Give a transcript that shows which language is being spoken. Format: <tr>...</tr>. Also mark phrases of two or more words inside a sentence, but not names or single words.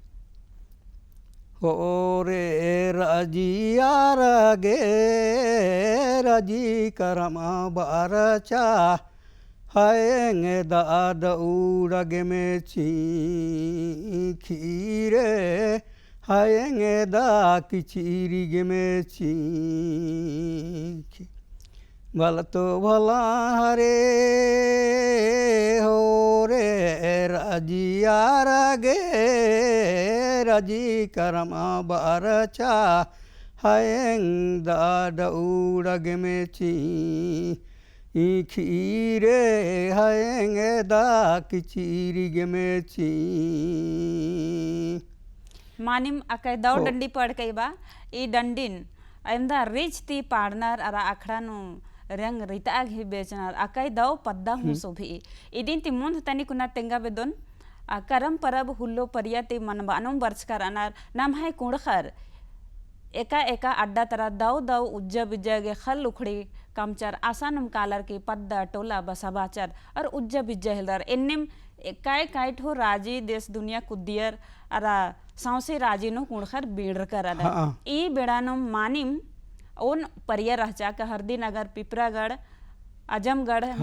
<kru>हो रे राजी यार गे राजी करमा बारचा हायंगे दाद उड़गे में ची खीरे हायंगे दा किचीरी गे में ची भला तो भला हरे हो रे राजी यार गे राजी करमा बारचा हायंग दाद उड़गे में ची खीरे हायंग दा किचीरी गे में ची मानिम अकय दौ डंडी पड़ कई बा ई डंडिन अमदा रिच ती पाड़नर अरा अखड़ा नु रंग रिता घी बेचनर अकय दौ पद्दा हूँ सोभी इदिन ती मुंद तनी कुना तेंगा बेदोन करम परब हुल्लो परियति मनबानुम वर्ष कर अनार नाम है कुड़खर एका एका अड्डा तरा दौ दौ उज्जा बिज्जा गे खल उखड़ी कमचर आसानम कालर की पद्दा टोला बसाबाचर और उज्जा बिज्जा हिलर इन्निम काय काय ठो राजी देश दुनिया कुदियर अरा सौसे राजी नो कुड़खर बीड़ कर अदा ई बेड़ानो मानिम ओन परिया रहचा का हरदी नगर पिपरागढ़ अजमगढ़ नो</kru>